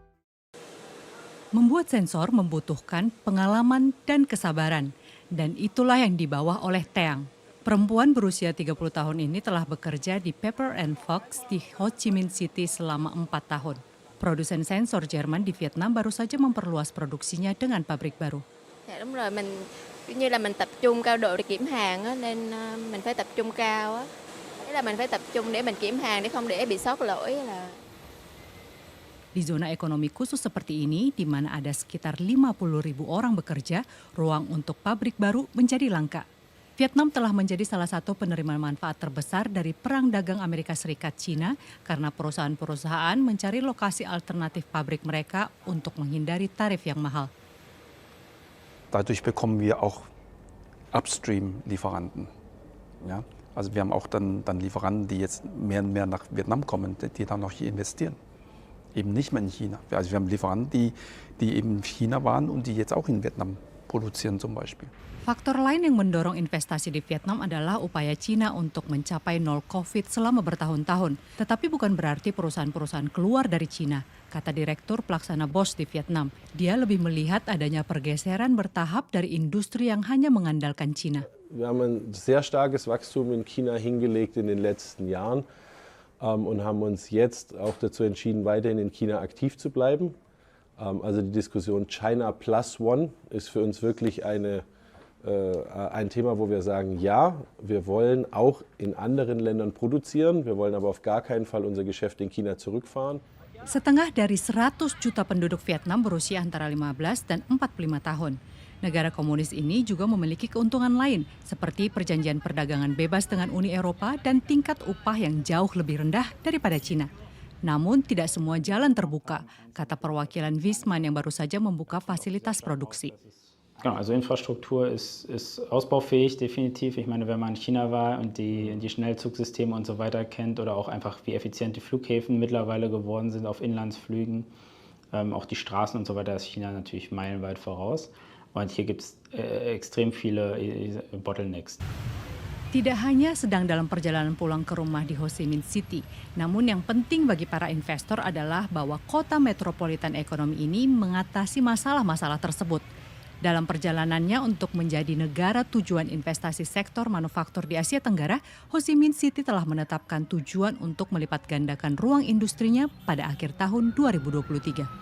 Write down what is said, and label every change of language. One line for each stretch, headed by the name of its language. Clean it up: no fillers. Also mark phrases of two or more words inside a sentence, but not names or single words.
Indonesian: Membuat sensor membutuhkan pengalaman dan kesabaran, dan itulah yang dibawa oleh Teang. Perempuan berusia 30 tahun ini telah bekerja di Pepper and Fox di Ho Chi Minh City selama 4 tahun. Produsen sensor Jerman di Vietnam baru saja memperluas produksinya dengan pabrik baru.
Vietnamese: Dạ đúng rồi, mình như là mình tập trung cao độ để kiểm hàng á, nên mình phải tập trung cao á. Thế là mình phải tập trung để mình kiểm hàng để không để bị sót lỗi là.
Indonesian: Di zona ekonomi khusus seperti ini, di mana ada sekitar 50.000 orang bekerja, ruang untuk pabrik baru menjadi langka. Vietnam telah menjadi salah satu penerima manfaat terbesar dari Perang Dagang Amerika Serikat-China karena perusahaan-perusahaan mencari lokasi alternatif pabrik mereka untuk menghindari tarif yang mahal.
German: Dadurch bekommen wir auch Upstream-Lieferanten. Ja? Also wir haben auch dann Lieferanten, die jetzt mehr und mehr nach Vietnam kommen, die dann noch hier investieren. Eben nicht mehr in China. Also wir haben Lieferanten, die eben in China waren und die jetzt auch in Vietnam produzieren zum Beispiel.
Indonesian: Faktor lain yang mendorong investasi di Vietnam adalah upaya China untuk mencapai nol COVID selama bertahun-tahun. Tetapi bukan berarti perusahaan-perusahaan keluar dari China, kata Direktur Pelaksana Bosch di Vietnam. Dia lebih melihat adanya pergeseran bertahap dari industri yang hanya mengandalkan China.
German: Wir haben ein sehr starkes Wachstum in China hingelegt in den letzten Jahren. Und haben uns jetzt auch dazu entschieden, weiterhin in China aktiv zu bleiben. Also die Diskussion China Plus One ist für uns wirklich ein Thema, wo wir sagen, ja, wir wollen auch in anderen Ländern produzieren, wir wollen aber auf gar keinen Fall unser Geschäft in China zurückfahren.
Indonesian: Setengah dari 100 juta penduduk Vietnam berusia antara 15 dan 45 tahun. Negara komunis ini juga memiliki keuntungan lain, seperti perjanjian perdagangan bebas dengan Uni Eropa dan tingkat upah yang jauh lebih rendah daripada China. Namun tidak semua jalan terbuka, kata perwakilan Wisman yang baru saja membuka fasilitas produksi.
German: Genau, also Infrastruktur ist ausbaufähig, definitiv. Ich meine, wenn man in China war und die Schnellzugsysteme und so weiter kennt oder auch einfach wie effizient die Flughäfen mittlerweile geworden sind auf Inlandsflügen, auch die Straßen und so weiter, ist China natürlich meilenweit voraus. Und hier gibt es extrem viele Bottlenecks.
Indonesian: Tidak hanya sedang dalam perjalanan pulang ke rumah di Ho Chi Minh City, namun yang penting bagi para investor adalah bahwa kota metropolitan ekonomi ini mengatasi masalah-masalah tersebut. Dalam perjalanannya untuk menjadi negara tujuan investasi sektor manufaktur di Asia Tenggara, Ho Chi Minh City telah menetapkan tujuan untuk melipat gandakan ruang industrinya pada akhir tahun 2023.